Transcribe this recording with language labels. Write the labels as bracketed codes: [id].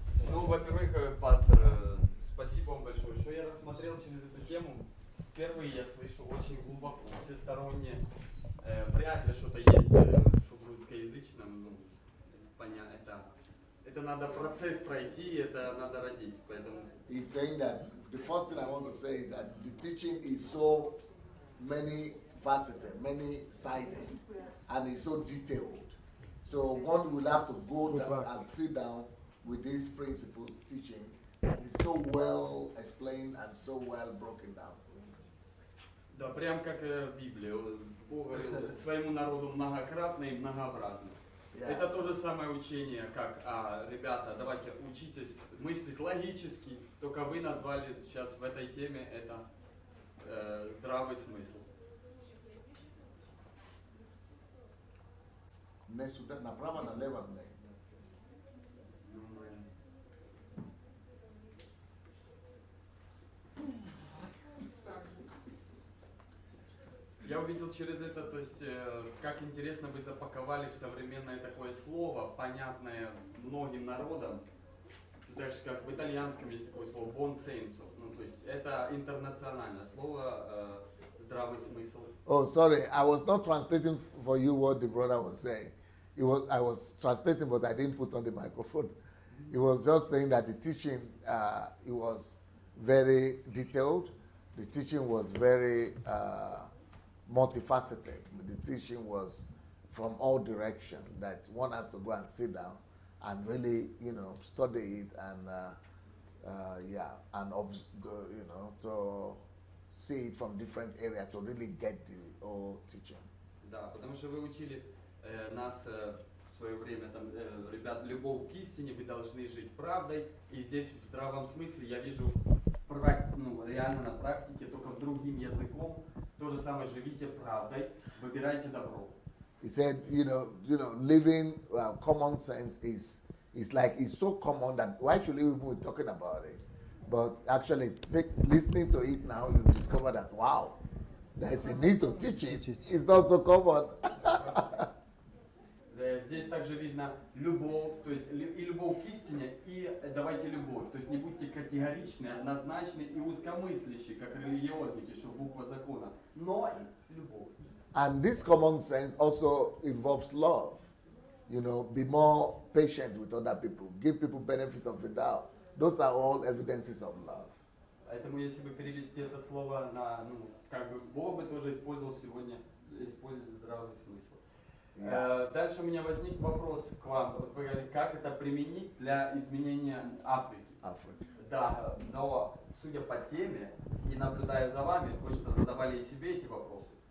[ru] Ну, во-первых, пастор, спасибо вам большое, что я рассмотрел через эту тему. Впервые я слышу очень глубоко, всесторонне. Вряд ли что-то есть, что в русскоязычном, ну, понятно, это надо процесс пройти, это надо родить, поэтому... [en] He's saying that the first thing I want to say is that the teaching is so many faceted, many sided, and it's so detailed. So one will have to go down and sit down with these principles teaching that is so well explained and so well broken down. [ru] Да, прям как в Библии. Бог говорил своему народу многократно и многообразно. [en] Yeah. [ru] Это то же самое учение, как, ребята, давайте учитесь мыслить логически, только вы назвали сейчас в этой теме это здравый смысл. Не сюда, направо, налево, не. Я увидел через это, то есть, как интересно вы запаковали в современное такое слово, понятное многим народам, так же как в итальянском есть такое слово buon senso, ну то есть это интернациональное слово, здравый смысл. [en] Oh, sorry, I was not translating for you what the brother was saying. I was translating, but I didn't put on the microphone. He was just saying that the teaching, it was very detailed. The teaching was very multifaceted. The teaching was from all directions, that one has to go and sit down and really, you know, study it and, to see it from different areas to really get the whole teaching. [ru] Да, потому что вы учили нас в свое время, там, ребят, любовь к истине, вы должны жить правдой, и здесь в здравом смысле я вижу реально на практике, только другим языком, то же самое, живите правдой, выбирайте добро. [en] He said, living common sense is like, it's so common that why should we be talking about it? But actually, listening to it now, you discover that, wow, there's a need to teach it. It's not so common. [ru] Здесь также видно любовь, то есть и любовь к истине, и давайте любовь. То есть не будьте категоричны, однозначны и узкомыслящие, как религиозники, что буква закона, но и любовь. [en] And this common sense also involves love. Be more patient with other people. Give people benefit of the doubt. Those are all evidences of love. [ru] Поэтому если бы перевести это слово на, Бог бы тоже использовал сегодня, использует здравый смысл. [en] Yeah. [ru] Дальше у меня возник вопрос к вам. Вот вы говорите, как это применить для изменения Африки? Да, но судя по теме и наблюдая за вами, вы что задавали и себе эти вопросы.